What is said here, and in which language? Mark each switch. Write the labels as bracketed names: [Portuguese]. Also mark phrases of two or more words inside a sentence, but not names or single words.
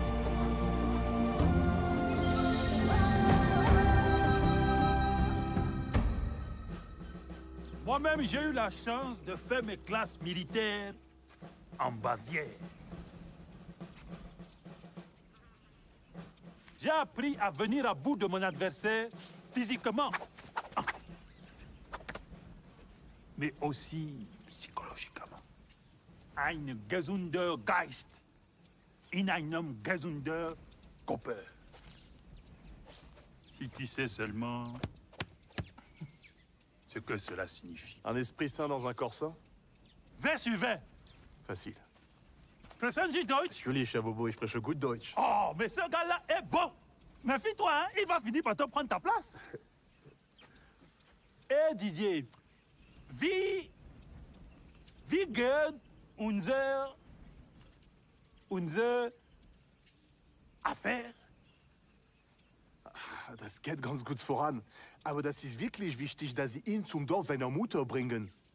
[French] Moi-même, j'ai eu la chance de faire mes classes militaires en Bavière. J'ai appris à venir à bout de mon adversaire physiquement, mais aussi psychologiquement. [German] Ein gesunder Geist in einem gesunder Körper. [French] Si tu sais seulement ce que cela signifie. Un esprit sain dans un corps sain? Wer sur wer? Facile. [German] Sprechen Sie Deutsch? Natürlich, Herr Bobo, ich spreche gut Deutsch. [French] Oh, mais ce gars-là est bon. Méfie-toi, hein, il va finir par te prendre ta place. Eh, Didier, [German] wie geht unsere Affaire? Das geht ganz gut voran. Aber das ist wirklich wichtig, dass Sie ihn zum Dorf seiner Mutter bringen.